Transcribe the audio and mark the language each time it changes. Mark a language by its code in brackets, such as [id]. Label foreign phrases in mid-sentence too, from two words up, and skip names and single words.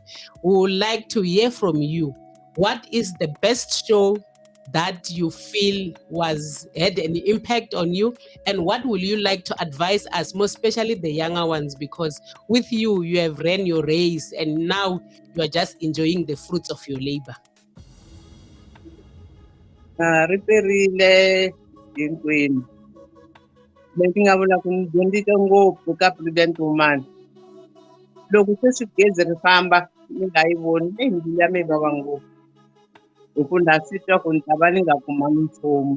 [en] We would like to hear from you. What is the best show that you feel had an impact on you, and what will you like to advise us, most especially the younger ones, because with you have ran your race and now you are just enjoying the fruits of your labor. [ts] Ri perile hinkwenu. Leswi nga vula ku ni dyondzise ngopfu ka Prudent Woman. Loko se swi gezi ri famba ni nga yi voni, mbilu ya mina yi vava ngopfu. Hi ku na swi twa ku ni ta va ni nga kumangi nchumu.